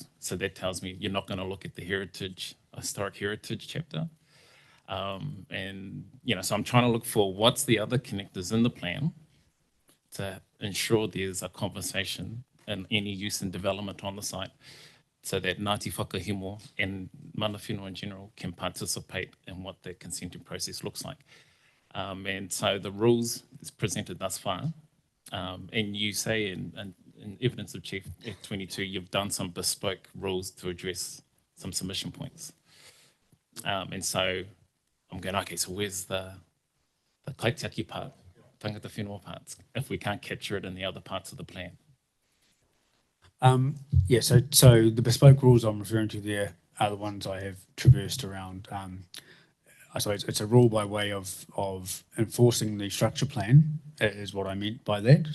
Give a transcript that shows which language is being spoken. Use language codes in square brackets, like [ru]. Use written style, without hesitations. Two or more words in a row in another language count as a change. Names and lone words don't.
[en] So that tells me you're not going to look at the historic heritage chapter. And, so I'm trying to look for what's the other connectors in the plan to ensure there's a conversation and any use and development on the site so that Ngāti Whakahimo and [mi] mana whenua [en] in general can participate in what the consenting process looks like. And so the rules is presented thus far, and you say in evidence of Chief F22, you've done some bespoke rules to address some submission points. And so I'm going, okay, so where's the kaitiaki part, [mi] tangata whenua [en] parts, if we can't capture it in the other parts of the plan? So the bespoke rules I'm referring to there are the ones I have traversed around. I suppose it's a rule by way of enforcing the structure plan is what I meant by that.